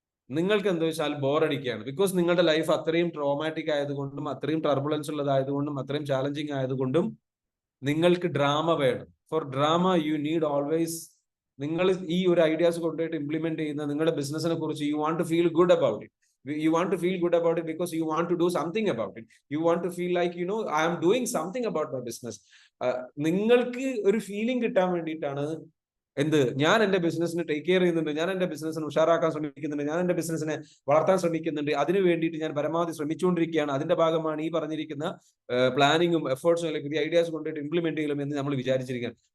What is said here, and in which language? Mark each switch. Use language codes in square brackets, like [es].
[ml] നിങ്ങൾക്ക് എന്താ വെച്ചാൽ ബോറടിക്കുകയാണ്. ബിക്കോസ് നിങ്ങളുടെ ലൈഫ് അത്രയും ട്രോമാറ്റിക് ആയതുകൊണ്ടും, അത്രയും ടർബുലൻസ് ഉള്ളതായതുകൊണ്ടും, അത്രയും ചാലഞ്ചിങ് ആയതുകൊണ്ടും നിങ്ങൾക്ക് ഡ്രാമ വേണം. [en] For drama you need always. [ml] നിങ്ങൾ ഈ ഒരു ഐഡിയാസ് കൊണ്ടുപോയിട്ട് ഇംപ്ലിമെന്റ് ചെയ്യുന്ന നിങ്ങളുടെ ബിസിനസിനെ കുറിച്ച് [en] You want to feel good about it. You want to feel good about it because you want to do something about it. You want to feel like, I am doing something about my business. [ml] നിങ്ങൾക്ക് ഒരു feeling കിട്ടാൻ വേണ്ടിയിട്ടാണ് ഞാൻ എന്റെ ബിസിനസിനെ take care ചെയ്യുന്നുണ്ട്, ഞാൻ എന്റെ ബിസിനസിനെ ഉഷാറാക്കാൻ ശ്രമിക്കുന്നുണ്ട്, ഞാൻ എന്റെ ബിസിനസിനെ വളർത്താൻ ശ്രമിക്കുന്നുണ്ട്, അതിനു വേണ്ടിയിട്ട് ഞാൻ പരമാവധി ശ്രമിച്ചുകൊണ്ടിരിക്കുകയാണ്. അതിന്റെ ഭാഗമാണ് ഈ പറഞ്ഞിരിക്കുന്ന പ്ലാനിങ്ങും എഫേർട്സും അല്ലെങ്കിൽ പുതിയ ഐഡിയാസ് കൊണ്ടിട്ട് ഇംപ്ലിമെന്റ് ചെയ്യലും എന്ന് നമ്മൾ വിചാരിച്ചിരിക്കുകയാണ്.